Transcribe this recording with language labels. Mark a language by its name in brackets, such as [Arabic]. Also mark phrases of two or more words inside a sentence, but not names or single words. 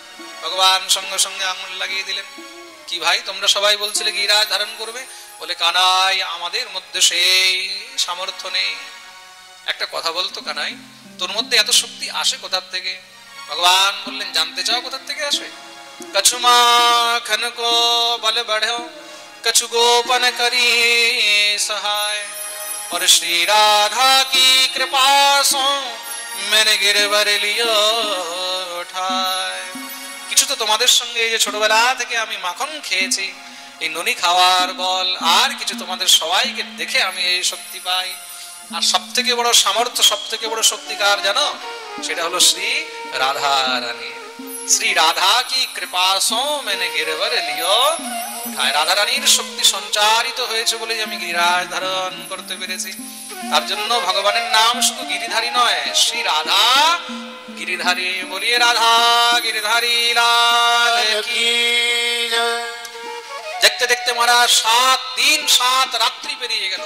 [Bangla] ভগবান সঙ্গে সঙ্গে আঙুল লাগিয়ে দিলেন। কি ভাই, তোমরা সবাই বলছিলে গিরিরাজ ধারণ করবে? বলে, কানাই আমাদের মধ্যে সেই সামর্থ্য নেই। একটা কথা বলতো কানাই, তোর মধ্যে এত শক্তি আসে কোথা থেকে? ভগবান বললেন, জানতে চাও কোথা থেকে আসে? [Hindi] कछु माखन को बल बढ़ो, कछु गोपन करी सहाय, और श्री राधा की कृपा सो मैंने गिरवर लियो ठाय। [Bangla] কিছু তো তোমাদের সঙ্গে এই যে ছোটবেলা থেকে আমি মাখন খেয়েছি, এই ননি খাওয়ার বল, আর কিছু তোমাদের সবাইকে দেখে আমি এই শক্তি পাই। আর সব থেকে বড় সামর্থ্য, সব থেকে বড় শক্তিকার জানো? সেটা হলো শ্রী রাধা রানী। [Hindi] श्री राधा की कृपा सो मैंने गिरवर लियो ठाय। [Bangla] রাধা রানীর শক্তি সঞ্চারিত হয়েছে বলে আমি গিরিরাজ ধারণ করতে পেরেছি। তার জন্য ভগবানের নাম শুধু গিরিধারী নয়, শ্রী রাধা গিরিধারী। [Hindi] बोलिए राधा गिरिधारी लाल की। [Bangla] দেখতে দেখতে মারা 7 দিন 7 রাত্রি পেরিয়ে গেল।